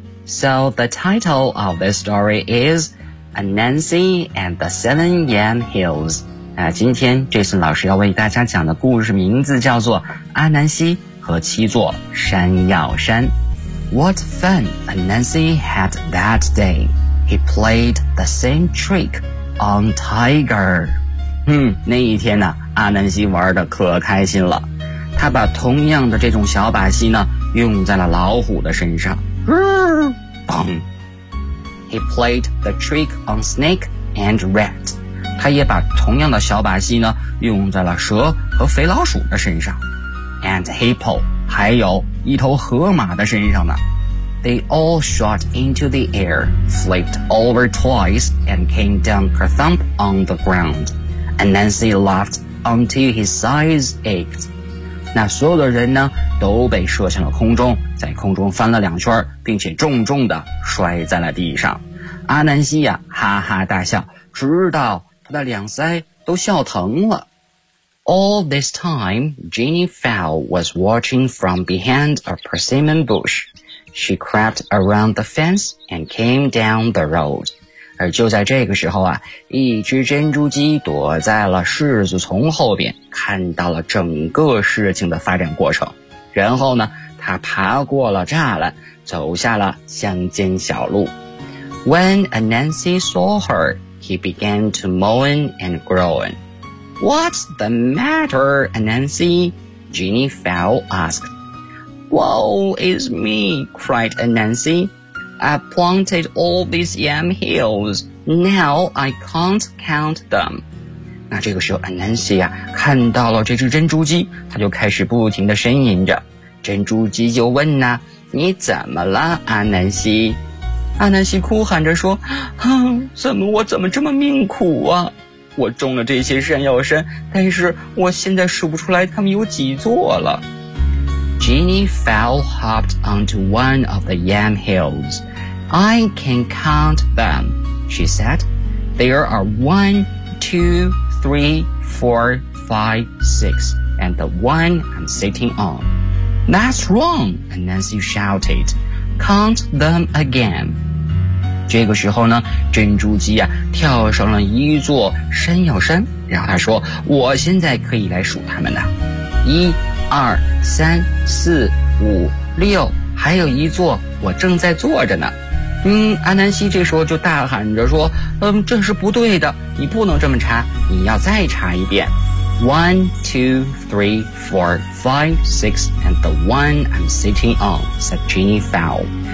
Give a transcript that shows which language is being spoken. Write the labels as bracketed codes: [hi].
[en] So the title of this story is Anansi and the Seven Yam Hills. [zh] 今天 Jason 老师要为大家讲的故事名字叫做阿南西和七座山药山。 [en] What fun Anansi had that day. He played the same trick on Tiger. [zh] 那一天呢，阿南西玩得可开心了。他把同样的这种小把戏呢，用在了老虎的身上。 [en] Bang. He played the trick on Snake and Rat. [zh] 他也把同样的小把戏呢，用在了蛇和肥老鼠的身上。 [en] And hippo, [zh] 还有一头河马的身上呢。 [en] They all shot into the air, flipped over twice, and came down kerthump on the ground. Anansi laughed until his sides ached. [zh] 那所有的人呢都被射向了空中，在空中翻了两圈，并且重重地摔在了地上。阿南西呀，哈哈大笑，直到他的两腮都笑疼了。 [en] All this time, Jenny Fowl was watching from behind a persimmon bush. She crept around the fence and came down the road. [zh] 而就在这个时候啊，一只珍珠鸡躲在了柿子丛后边，看到了整个事情的发展过程。然后呢，它爬过了栅栏，走下了乡间小路。 [en] When Anansi saw her, he began to moan and groan. What's the matter, Anansi? Jenny Fowl asked. Woe is me, cried Anansi. I planted all these yam hills. Now I can't count them. [zh] 那这个时候 Anansi 啊，看到了这只珍珠鸡，他就开始不停地呻吟着。珍珠鸡就问呢，你怎么了，Anansi？ Anansi哭喊着说，哼，我怎么这么命苦啊？我种了这些山药山，但是我现在数不出来它们有几座了。 [en] Jenny Fowl hopped onto one of the yam hills. I can count them, she said. There are 1, 2, 3, 4, 5, 6, and the one I'm sitting on. That's wrong, Anansi shouted. Count them again. [zh] 这个时候呢，珍珠鸡啊跳上了一座山药山，然后他说，我现在可以来数它们的，一二三四五六，还有一座我正在坐着呢。阿南西这时候就大喊着说，这是不对的，你不能这么查，你要再查一遍。 [en] 1, 2, 3, 4, 5, 6 and the one I'm sitting on, said Jenny Fowl.